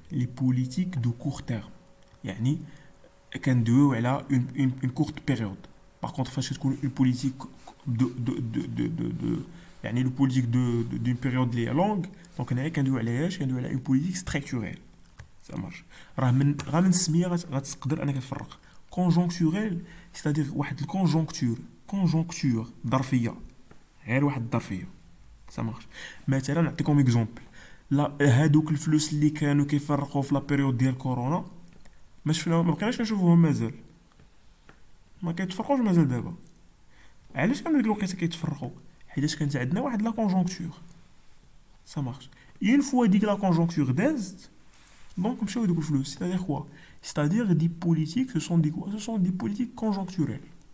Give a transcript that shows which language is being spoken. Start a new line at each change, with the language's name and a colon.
French: Les politiques de court terme. يعني كندويو على une courte période. Par contre, فاش تكون une politique de يعني le politique d'une période اللي هي longue.
Arabic: Donc هنايا كندويو على اش؟ كندويو على une politique structurelle. Ça marche. راه من السميه غتقدر انك تفرق. Conjoncturel, c'est-à-dire واحد الكونجونكتور ظرفيه، غير واحد الظرفيه. Ça marche. مثلا نعطيكم اكزومبل. لا هادوك الفلوس اللي كانوا كيفرقوا في لا بيريود ديال كورونا ما شفنا، ما بقيناش نشوفوهم مازال، ما كيتفرقوش مازال دابا. علاش كانوا ديك الوقيته كيتفرقوا؟ حيت كانت عندنا واحد لا كونجونكتور.
French: Ça marche.
Arabic: Une fois ديك لا كونجونكتور دازت، دونك مشاو دوك الفلوس.
French: C'est-à-dire quoi? C'est-à-dire des politiques, ce sont des quoi? Ce sont des politiques conjoncturelles.